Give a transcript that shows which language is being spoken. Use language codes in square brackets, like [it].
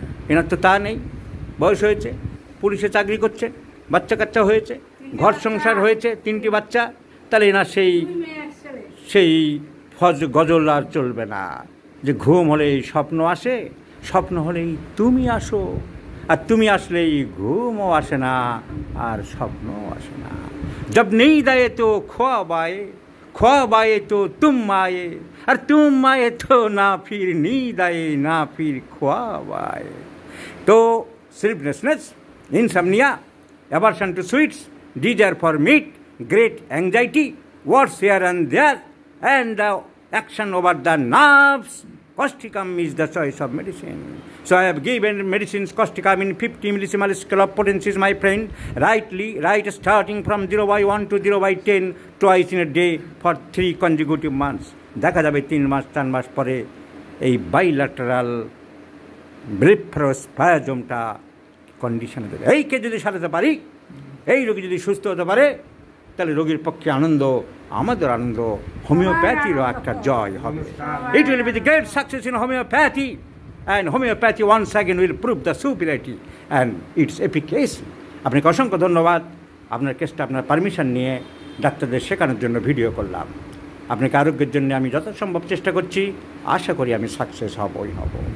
[bn] এনার তো তা নেই, বয়স হয়েছে, পুলিশে চাকরি করছে, বাচ্চা কাচ্চা হয়েছে, ঘর সংসার হয়েছে, 3টি বাচ্চা, তাহলে এনার সেই গজল আর চলবে না যে ঘুম হলেই স্বপ্ন আসে, স্বপ্ন হলেই তুমি আসো, আর তুমি আসলেই ঘুমও আসে না আর স্বপ্নও আসে না। [hi] जब नींद आए तो ख्वाब आए तो तुम आए, और तुम आए तो ना फिर नींद आए ना फिर ख्वाब आए। [en] तो sleeplessness, insomnia, aversion to sweets, desire for meat, great anxiety, words here and there, and the action over the nerves, causticum is the choice of medicine. So I have given medicines causticum in 50 millisimal scale of potencies, my friend. Right starting from 0/1 to 0/10, twice in a day for 3 consecutive months. [bn] দেখা যাবে 3 মাস 4 মাস পরে এই bilateral ব্লিফারোস্পাজমটা কন্ডিশনে দেবে। এইকে যদি সারাতে পারি, এই রোগী যদি সুস্থ হতে পারে, তাহলে রোগীর পক্ষে আনন্দ, আমাদের আনন্দ, হোমিওপ্যাথিরও একটা জয় হবে। [en] It will be the great success in homeopathy, and homeopathy once again will prove the superiority and its efficacy. [bn] আপনাকে অসংখ্য ধন্যবাদ। আপনার কেসটা আপনার পারমিশন নিয়ে ডাক্তারদের শেখানোর জন্য ভিডিও করলাম। আপনাকে আরোগ্যের জন্য আমি যথাসম্ভব চেষ্টা করছি, আশা করি আমি সাকসেস হবই হব।